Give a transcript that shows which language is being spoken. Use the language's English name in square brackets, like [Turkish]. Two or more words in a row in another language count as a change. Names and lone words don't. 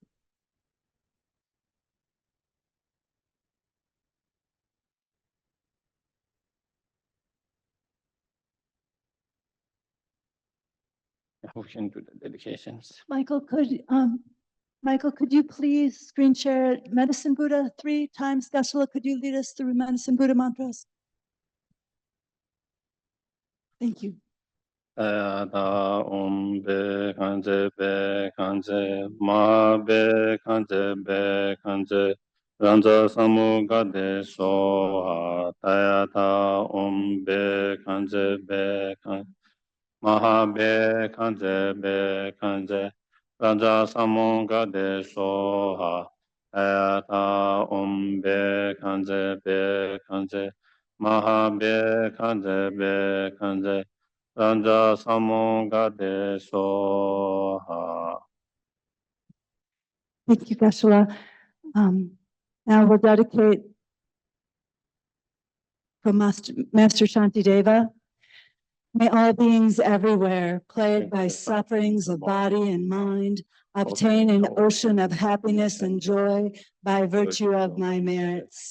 [English] We can do the dedications. Michael, could you please screen share Medicine Buddha 3 times? Geshe, could you lead us through Medicine Buddha mantras? Thank you. [Sanskrit] Da be kanze ma be kanze ranza samu gade so ta da be kanze maha be kanze ranza samu gade so ta da be kanze maha be kanze Ranja Samonga de Soha. [English] Thank you, Geshe. Now we'll dedicate from Master Shantideva. May all beings everywhere, plagued by sufferings of body and mind, obtain an ocean of happiness and joy by virtue of my merits.